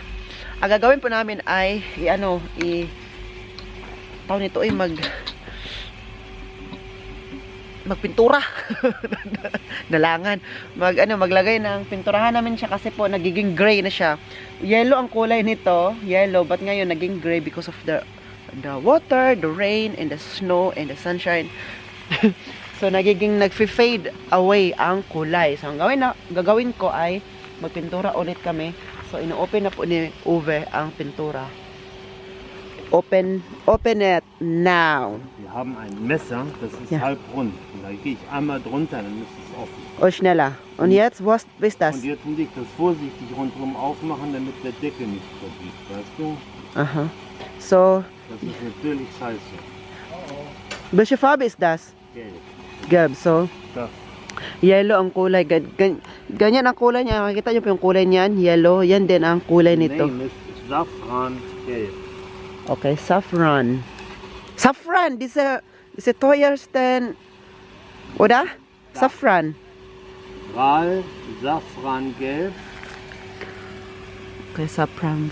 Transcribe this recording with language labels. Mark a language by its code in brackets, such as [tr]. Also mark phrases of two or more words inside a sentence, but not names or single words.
[tl] Ang gagawin po namin ay tawag nito ay magpintura. Nalangan. Maglagay ng pinturahan namin siya kasi po nagiging gray na siya. [en] Yellow [tl] ang kulay nito, [en] yellow, but [tl] ngayon naging [en] gray because of the water, the rain, and the snow, and the sunshine. [tl] So nagiging nagfi-fade away ang kulay. So ang gagawin ko ay magpintura ulit kami. So ino-open na po ni Uwe ang pintura. [en] Open it now. [de] Wir haben ein Messer, das ist Ja. halb rund. Und da gehe ich einmal drunter, dann ist es offen. O schneller. Und jetzt, was ist das? Und jetzt muss ich das vorsichtig rundherum aufmachen, damit der Deckel nicht verbiegt, weißt du? Aha. So, Das ist natürlich scheiße. welche Farbe ist das? Gelb. Gelb. So, Das. [tl] yellow ang kulay. Ganyan ang kulay niya. Makikita niyo po yung kulay niyan. Yellow. Yan din ang kulay nito. [de] Name ist Safran Gelb. [en] Okay, saffron. [de] Saffran, diese teuersten, oder? Saffran. Ral Safran Gelb. [en] Okay, saffran.